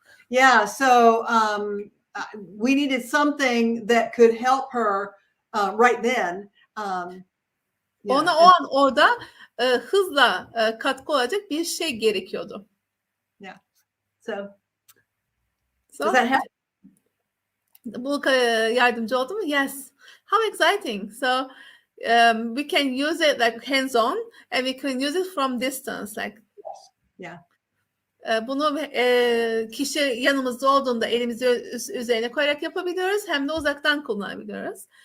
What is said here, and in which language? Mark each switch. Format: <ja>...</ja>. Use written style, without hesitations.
<en>Yeah, so we needed something that could help her right then.</en> <tr>Ona o an orada hızla katkı olacak bir şey gerekiyordu.</tr> <en>Yeah. So does that help?</en> <tr>Bu yardımcı oldu mu?</tr> <en>Yes. How exciting. So we can use it like hands-on and we can use it from distance. Like, yeah.</en> <tr>Bunu kişi yanımızda olduğunda elimizi üzerine koyarak yapabiliyoruz. Hem de uzaktan kullanabiliyoruz.</tr>